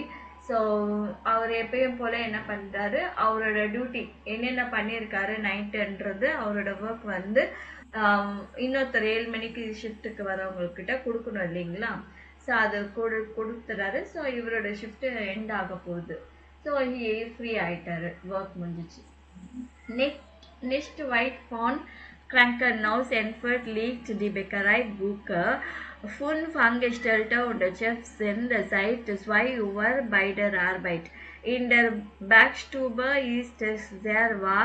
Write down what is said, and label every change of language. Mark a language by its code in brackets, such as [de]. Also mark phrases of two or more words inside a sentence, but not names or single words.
[ta] ஸோ அவர் எப்பயும் போல் என்ன பண்ணுறாரு, அவரோட டியூட்டி என்னென்ன பண்ணியிருக்காரு நைட்டுன்றது அவரோட ஒர்க் வந்து இன்னொருத்தர் 7 மணிக்கு ஷிஃப்ட்டுக்கு வரவங்கக்கிட்ட கொடுக்கணும் இல்லைங்களா. ஸோ அது கொடுத்துறாரு. ஸோ இவரோட [en] shift end [ta] ஆக போகுது. ஸோ ஃப்ரீ ஆகிட்டாரு, ஒர்க் முடிஞ்சிச்சு. [de] Nicht weit von Krankenhaus entfernt liegt die Bäckerei Buke. 5 Angestellte und der Chef sind seit 2 Uhr bei der Arbeit. In der Backstube ist es sehr warm.